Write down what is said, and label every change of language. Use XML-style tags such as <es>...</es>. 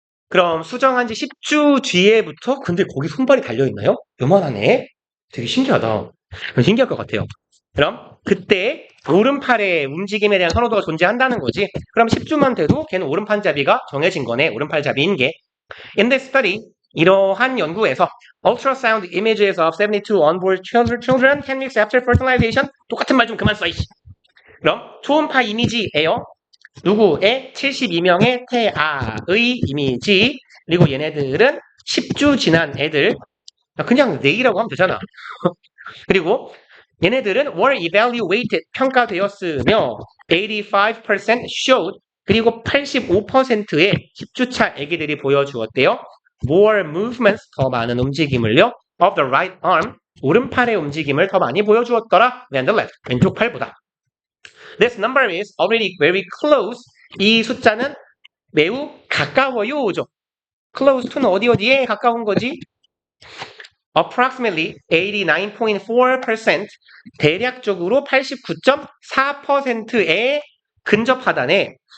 <ko>그럼 수정한 지 10주 뒤에부터 근데 거기 손발이 달려있나요? 요만하네. 되게 신기하다. 신기할 것 같아요. 그럼 그때 오른팔의 움직임에 대한 선호도가 존재한다는 거지. 그럼 10주만 돼도 걔는 오른팔잡이가 정해진 거네. 오른팔잡이인 게.</ko> <en>In this study,</en> <ko>이러한 연구에서</ko> <en>ultrasound images of 72 onboard children 10 weeks after fertilization</en> <ko>똑같은 말 좀 그만 써. 이씨. 그럼 초음파 이미지예요. 누구의 72명의 태아의 이미지 그리고 얘네들은 10주 지난 애들 그냥 내이라고 하면 되잖아. 그리고 얘네들은</ko> <en>were evaluated</en> <ko>평가되었으며</ko> <en>85% showed</en> <ko>그리고 85%의 10주차 애기들이 보여주었대요.</ko> <en>More movements</en> <ko>더 많은 움직임을요.</ko> <en>Of the right arm</en> <ko>오른팔의 움직임을 더 많이 보여주었더라.</ko> <en>than the left</en> <ko>왼쪽 팔보다.</ko> <en>This number is already very close.</en> <ko>이 숫자는 매우 가까워요죠. close to는 어디에 가까운 거지?</ko> <en>approximately</en> <ko>89.4% 대략적으로 89.4%에 근접하다네.</ko>